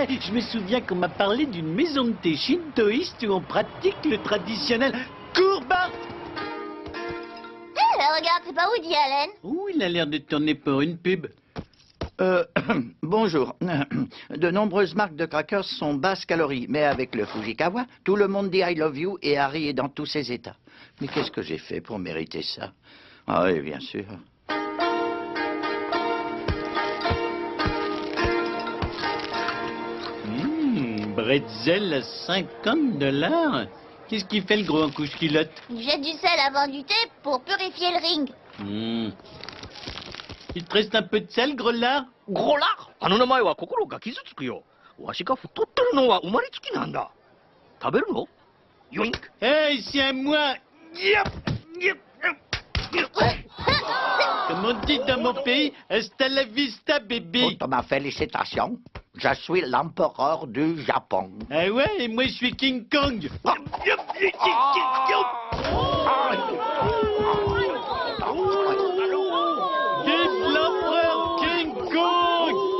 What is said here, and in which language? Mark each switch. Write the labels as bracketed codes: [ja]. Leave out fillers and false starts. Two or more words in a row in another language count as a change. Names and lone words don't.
[fr] Je me souviens qu'on m'a parlé d'une maison de thé shintoïste où on pratique le traditionnel courbat. Regarde, c'est pas Woody Allen. Oh, il a l'air de tourner pour une pub. Bonjour. De nombreuses marques de crackers sont basses calories, mais avec le Fujikawa, tout le monde dit [en] I love you [fr] et Harry est dans tous ses états. Mais qu'est-ce que j'ai fait pour mériter ça? Ah oui, bien sûr. Bretzel à 50 $. Qu'est-ce qu'il fait le gros en couche-culotte? Il jette du sel avant du thé pour purifier le ring. Il te reste un peu de sel, gros lard? [ja] ゴラ、あの名前は心が傷つくよ。わしが太ってるのは生まれつきなんだ。食べるの？ヨインク。 [fr] Hey, c'est à moi. Comme on dit dans mon pays, [es] hasta la vista, [fr] bébé. Toutes mes félicitations. Je suis l'empereur du Japon. Ah ouais, et moi je suis King Kong. Vive l'empereur King Kong.